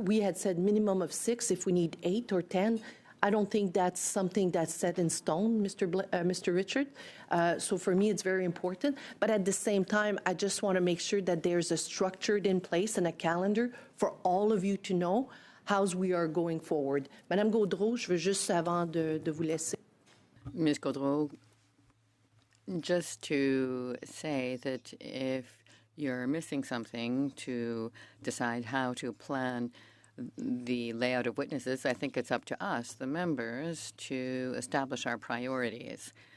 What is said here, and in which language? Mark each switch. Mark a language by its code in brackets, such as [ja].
[en] We had said minimum of 6. If we need 8 or 10, I don't think that's something that's set in stone, Mr. Richard. So for me, it's very important. But at the same time, I just want to make sure that there's a structure in place and a calendar for all of you to know how we are going forward. [fr] Madame Gaudreau, je veux juste, avant de vous laisser. [en] Ms. Gaudreau, just to say that if you're missing something to decide how to plan the layout of witnesses, I think it's up to us, the members, to establish our priorities.